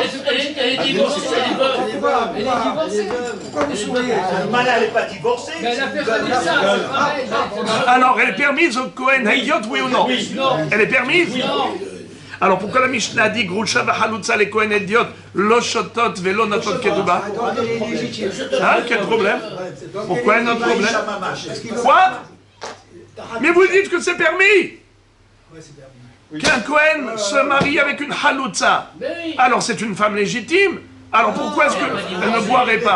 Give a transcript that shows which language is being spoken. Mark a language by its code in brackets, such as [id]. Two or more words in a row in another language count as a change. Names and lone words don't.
[fr] Elle est divorcée, elle est veuve. elle est divorcée. Pourquoi vous souriez? Almana, elle n'est pas divorcée. Mais elle a fait ça, c'est pareil. Alors, elle est permise au [he] כהן הדיוט, [fr] oui ou non? Elle est permise? Non. Alors, pourquoi la Mishnah dit [he] גרושה וחלוצה, [fr] les [he] כהן הדיוט, לא שותות ולא נוטלות כתובה? [fr] Hein? Quel problème? Pourquoi un autre problème? Quoi? Mais vous dites que c'est permis! Qu'un Kohen se marie avec une Halutza. Alors c'est une femme légitime. Alors pourquoi est-ce qu'elle ne boirait pas?